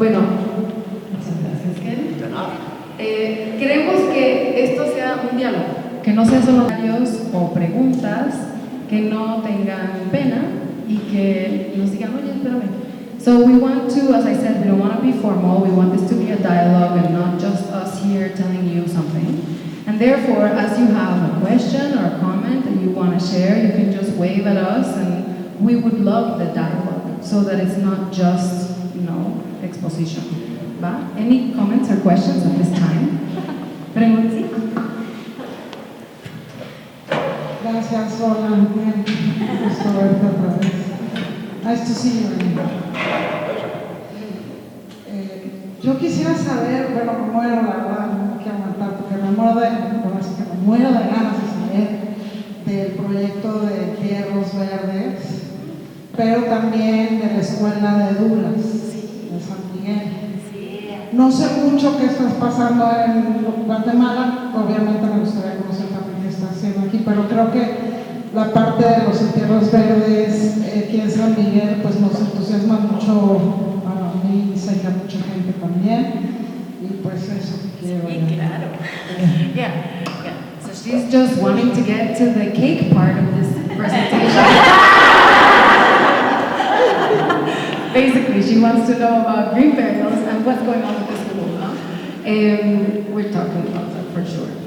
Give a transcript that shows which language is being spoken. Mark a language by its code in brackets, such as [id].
[es] Bueno, muchas gracias, Ken. De nada. Queremos que esto sea un diálogo, que no sean solo comentarios o preguntas, que no tengan pena y que nos digan, oye, espérame. [en] So we want to, as I said, we don't want to be formal, we want this to be a dialogue and not just us here telling you something. And therefore, as you have a question or a comment that you want to share, you can just wave at us and we would love the dialogue so that it's not just, exposition. [es] ¿Va? [en] Any comments or questions at this time? [es] Preguntas. Gracias, hola, bien, gusto verte otra vez. [en] Nice to see you. [es] Yo quisiera saber, bueno, me muero, la verdad, no quiero aguantar porque me muero de ganas de saber del proyecto de Entierros Verdes, pero también de la escuela de Dulas de San Miguel. No sé mucho qué estás pasando en Guatemala, obviamente me gustaría conocer también qué estás haciendo aquí, pero creo que la parte de los entierros verdes aquí en San Miguel pues nos entusiasma mucho a mí y sé que a mucha gente también, y pues eso quiero. Sí, claro. [en] Yeah. So she's just wanting to get to the cake part of this presentation. Basically, she wants to know about green burials and what's going on with this school. Huh? We're talking about that for sure.